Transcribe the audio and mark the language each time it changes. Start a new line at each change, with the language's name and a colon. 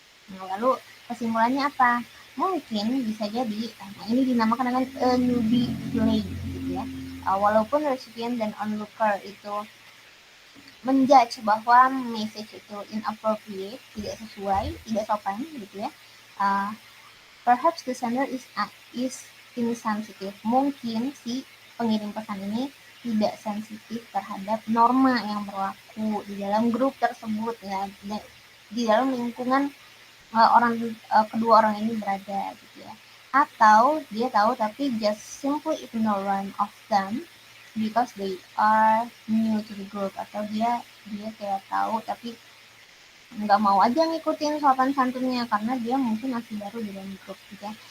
Indonesian: Nah, lalu kesimpulannya apa? Mungkin bisa jadi ini dinamakan dengan
English: a newbie play
Indonesian: gitu ya. Walaupun recipient dan onlooker itu menjudge bahwa message itu inappropriate, tidak sesuai, tidak sopan gitu ya.
English: Perhaps the sender is insensitive.
Indonesian: Mungkin si pengirim pesan ini tidak sensitif terhadap norma yang berlaku di dalam grup tersebut ya. di dalam lingkungan kedua orang ini berada gitu ya. Atau dia tahu tapi
English: just simply ignore one of them because they are new to the group,
Indonesian: atau dia kayak tahu tapi nggak mau aja ngikutin sopan santunnya karena dia mungkin masih baru di dalam grup gitu ya.